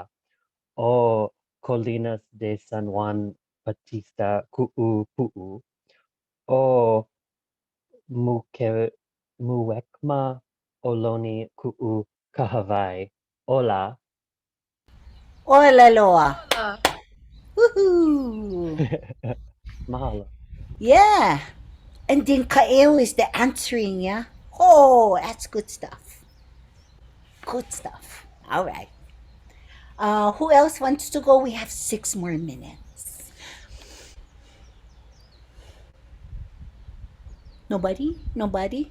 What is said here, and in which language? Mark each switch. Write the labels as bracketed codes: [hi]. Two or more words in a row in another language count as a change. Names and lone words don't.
[haw] O Colinas de San Juan Batista Ku'u Pu'u. O Muwekma Oloni Ku'u Kahawai. Ola. Hola loa. Hola. Woohoo! Mahalo. [en] Yeah. And then Kaeo is the answering, yeah? Oh, that's good stuff. Good stuff. All right. Who else wants to go? We have 6 more minutes. Nobody? Nobody?